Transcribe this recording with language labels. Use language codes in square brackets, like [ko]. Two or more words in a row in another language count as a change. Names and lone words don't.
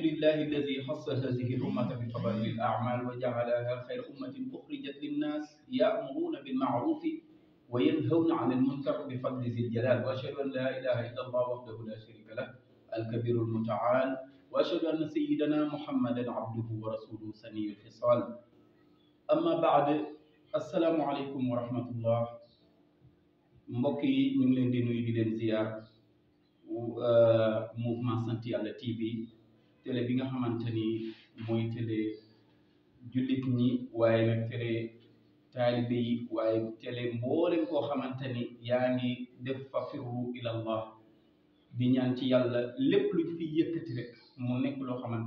[ar] لله الذي خص هذه الأمة بفضائل الأعمال وجعلها خير أمة أخرجت للناس يأمرون بالمعروف وينهون عن المنكر بفضل ذي الجلال وأشهد أن لا إله إلا الله وحده لا شريك له الكبير المتعال وأشهد أن سيدنا محمدا عبده ورسوله سني الخصال أما بعد السلام عليكم ورحمة الله [wo] mbokk yi ñu ngi leen di nuyu di leen ziar mouvement sant yàlla TV télé bi nga xamante ni mooy télé jullit ñi waaye nag télé taalibe yi waaye télé mboolem koo xamante ni yaa ngi def fa [ar] فروا إلى الله [wo] di ñaan ci yàlla lépp luñ fi yëkkati rek mu nekk loo xamante